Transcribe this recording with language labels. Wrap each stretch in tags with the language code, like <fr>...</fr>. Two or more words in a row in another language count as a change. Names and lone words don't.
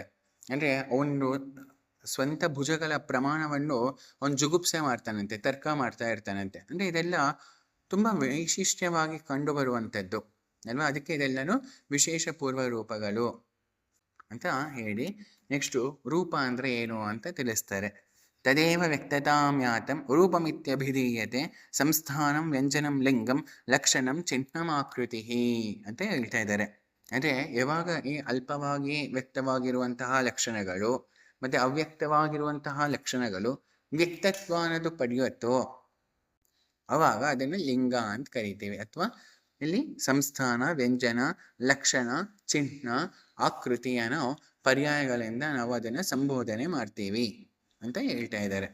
<kn>ಅಂದರೆ ಒಂದು ಸ್ವಂತ ಭುಜಗಳ ಪ್ರಮಾಣವನ್ನು ಅವನು ಜುಗುಪ್ಸೆ ಮಾಡ್ತಾನಂತೆ, ತರ್ಕ ಮಾಡ್ತಾ ಇರ್ತಾನಂತೆ. ಅಂದರೆ ಇದೆಲ್ಲ ತುಂಬ ವೈಶಿಷ್ಟ್ಯವಾಗಿ ಕಂಡುಬರುವಂಥದ್ದು ಅಲ್ವಾ. ಅದಕ್ಕೆ ಇದೆಲ್ಲನೂ ವಿಶೇಷ ಪೂರ್ವರೂಪಗಳು ಅಂತ ಹೇಳಿ ನೆಕ್ಸ್ಟು ರೂಪ ಅಂದರೆ ಏನು ಅಂತ ತಿಳಿಸ್ತಾರೆ.</kn> <sa>ತದೇವ ವ್ಯಕ್ತತಾಂ ಯಾತಂ ರೂಪಮಿತ್ಯಭಿಧೀಯತೆ ಸಂಸ್ಥಾನಂ ವ್ಯಂಜನಂ ಲಿಂಗಂ ಲಕ್ಷಣಂ ಚಿಹ್ನಮಾಕೃತಿ</sa> <kn>ಅಂತ ಹೇಳ್ತಾ ಇದ್ದಾರೆ. ಅಂದರೆ ಯಾವಾಗ ಈ ಅಲ್ಪವಾಗಿ ವ್ಯಕ್ತವಾಗಿರುವಂತಹ ಲಕ್ಷಣಗಳು ಮತ್ತು ಅವ್ಯಕ್ತವಾಗಿರುವಂತಹ ಲಕ್ಷಣಗಳು ವ್ಯಕ್ತತ್ವ ಅನ್ನೋದು ಪಡೆಯುತ್ತೋ ಆವಾಗ ಅದನ್ನು ಲಿಂಗ ಅಂತ ಕರಿತೀವಿ. ಅಥವಾ ಇಲ್ಲಿ ಸಂಸ್ಥಾನ, ವ್ಯಂಜನ, ಲಕ್ಷಣ, ಚಿಹ್ನ, ಆಕೃತಿ ಅನ್ನೋ ಪರ್ಯಾಯಗಳಿಂದ ನಾವು ಅದನ್ನು ಸಂಬೋಧನೆ ಮಾಡ್ತೀವಿ ಅಂತ ಹೇಳ್ತಾ ಇದ್ದಾರೆ.</kn>